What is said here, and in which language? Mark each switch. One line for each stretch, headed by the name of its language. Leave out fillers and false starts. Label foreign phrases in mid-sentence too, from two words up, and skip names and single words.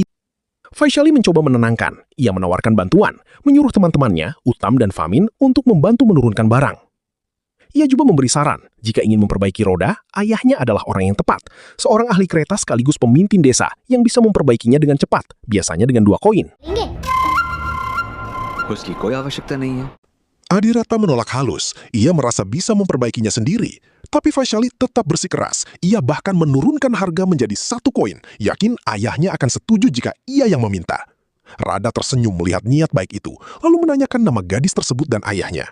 Indonesian: Vaishali mencoba menenangkan. Ia menawarkan bantuan, menyuruh teman-temannya, Uttam dan Famin, untuk membantu menurunkan barang. Ia juga memberi saran, jika ingin memperbaiki roda, ayahnya adalah orang yang tepat. Seorang ahli kereta sekaligus pemimpin desa yang bisa memperbaikinya dengan cepat, biasanya dengan 2 koin.
Hindi: उसकी कोई आवश्यकता नहीं है।
Indonesian: Adirata menolak halus. Ia merasa bisa memperbaikinya sendiri. Tapi Vaishali tetap bersikeras. Ia bahkan menurunkan harga menjadi 1 koin. Yakin ayahnya akan setuju jika ia yang meminta. Radha tersenyum melihat niat baik itu, lalu menanyakan nama gadis tersebut dan ayahnya.